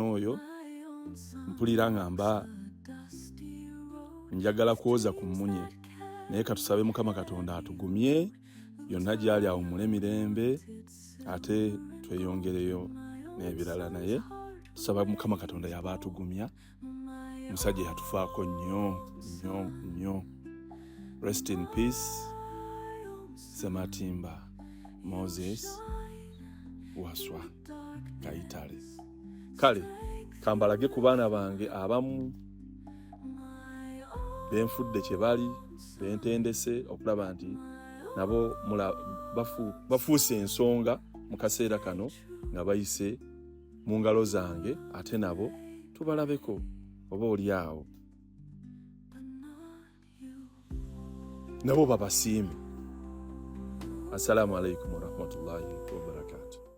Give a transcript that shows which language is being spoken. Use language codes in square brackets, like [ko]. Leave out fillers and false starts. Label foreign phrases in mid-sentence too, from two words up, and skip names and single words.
[lg] oyo mpulira ngamba njagala kwoza ku mmunye naye katusabe Mukama Katonda atugumye yonna gyali awo mule mirembe ate tweyongereyo n'ebirala naye tusaba Mukama Katonda yaba atugumya musajja yatufaako nnyo [en] rest in peace [lg] Sematimba Moses Waswa Kayitale kale kambalage ku baana bange abamu benfudde kye bali bentendese okulaba nti nabo bafuuse ensonga mu kaseera kano nga bayise mu ngalo zange ate nabo tubalabeko oba oli awo nabo babasiime. [ar] السلام عليكم ورحمة الله وبركاته.